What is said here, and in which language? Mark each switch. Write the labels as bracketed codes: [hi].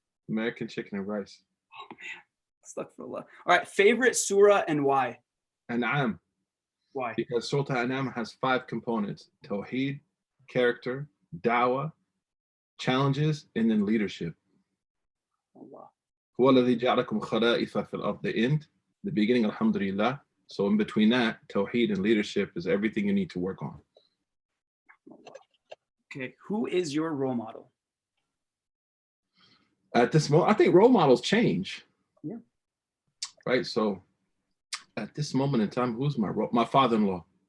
[en] American chicken and rice. Oh man, astaghfirullah. All right, favorite surah and why? An'am. Why? Because Surah An'am has 5 components: Tawheed, character, dawah, challenges, and then leadership. Allah. [ar] هو الذي جعلكم خلائف في الأرض. [en] The end, the beginning, alhamdulillah. So in between that, Tawheed and leadership is everything you need to work on. Okay, who is your role model? At this moment, I think role models change. Yeah. Right. So at this moment in time, who's my father-in-law?